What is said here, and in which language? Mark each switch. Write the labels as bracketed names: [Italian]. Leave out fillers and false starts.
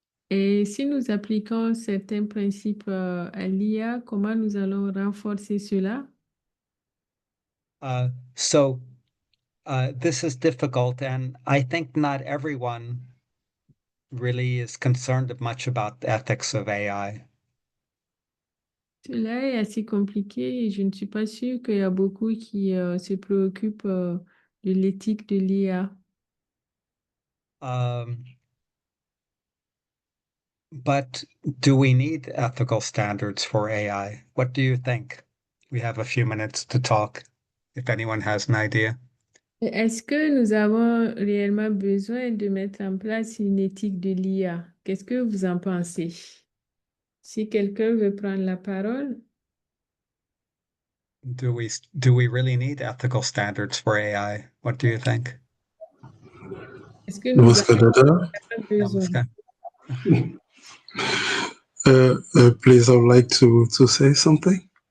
[French] Et si nous appliquons certains principes à l'IA, comment nous allons renforcer cela? [English] So this is difficult, and I think not everyone really is concerned much about the ethics of AI. [French] Cela est assez compliqué et je ne suis pas sûre qu'il y a beaucoup qui se préoccupent de l'éthique de l'IA. [English] But do we need ethical standards for AI? What do you think? We have a few minutes to talk, if anyone has an idea. [French] Est-ce que nous avons réellement besoin de mettre en place une éthique de l'IA? Qu'est-ce que vous en pensez? Si quelqu'un veut prendre la parole, [English] Do we really need ethical standards for AI? What do you think? [French] est-ce que nous [Hindi] Namaskar, [French] avons [Hindi] Dada. [French] besoin? [Hindi] Namaskar. [English] Please, I would like to say something.